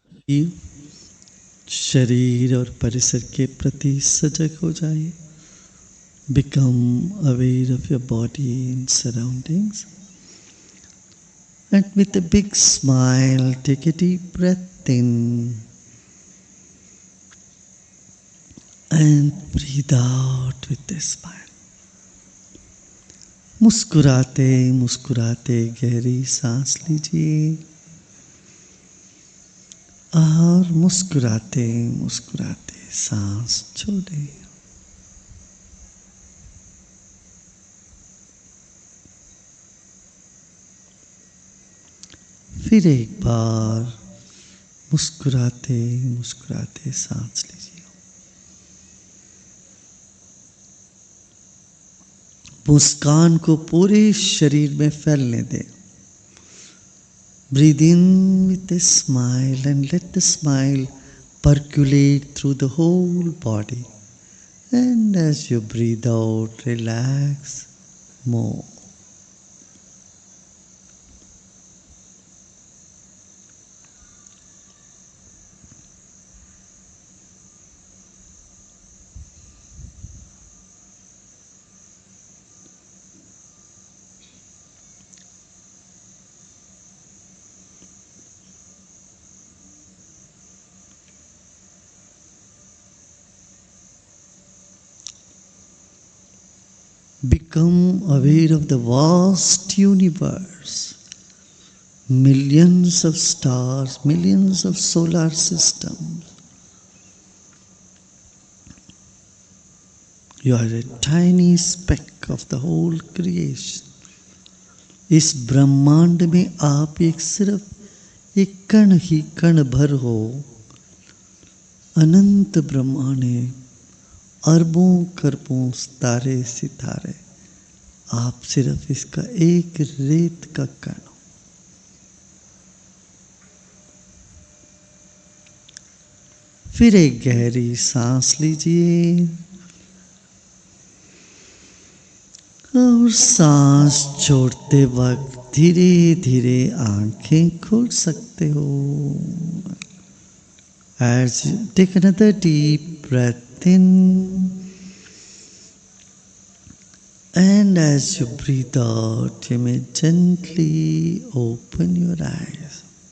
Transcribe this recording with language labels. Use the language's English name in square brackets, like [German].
[Hindi] जीव शरीर और परिसर के प्रति सजग हो जाए. [English] Become aware of your body and surroundings. And with a big smile, take a deep breath in. and breathe out with a smile. [Hindi] मुस्कुराते मुस्कुराते गहरी सांस लीजिए और मुस्कुराते मुस्कुराते सांस छोड़ें। फिर एक बार मुस्कुराते मुस्कुराते सांस लीजिए। मुस्कान को पूरे शरीर में फैलने दें। [English] Breathe in with a smile and let the smile percolate through the whole body. And as you breathe out, relax more. Become aware of the vast universe, millions of stars, millions of solar systems. You are a tiny speck of the whole creation. [Hindi] इस ब्रह्मांड में आप एक सिर्फ एक कण ही कण भर हो। अनंत ब्रह्मांड है, अरबों खरबों तारे सितारे, आप सिर्फ इसका एक रेत का कण हो। फिर एक गहरी सांस लीजिए और सांस छोड़ते वक्त धीरे धीरे आंखें खोल सकते हो। [English] As you take another deep breath in, and as you breathe out, you may gently open your eyes.